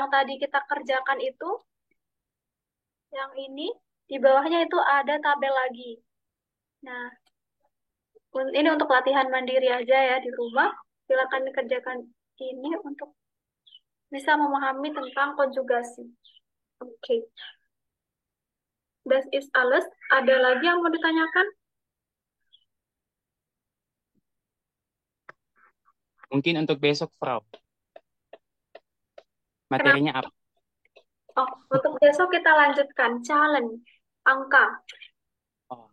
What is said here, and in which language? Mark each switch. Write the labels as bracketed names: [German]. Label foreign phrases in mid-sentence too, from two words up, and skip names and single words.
[Indonesian] tadi kita kerjakan itu, yang ini di bawahnya itu ada tabel lagi. Nah, ini untuk latihan mandiri aja ya di rumah. Silakan dikerjakan ini untuk bisa memahami tentang konjugasi. Oke. [German] Das ist alles. [Indonesian] Ada lagi yang mau ditanyakan? Mungkin untuk besok, Frau. Kenapa? Materinya apa? Oh, untuk besok kita lanjutkan challenge angka, Oh,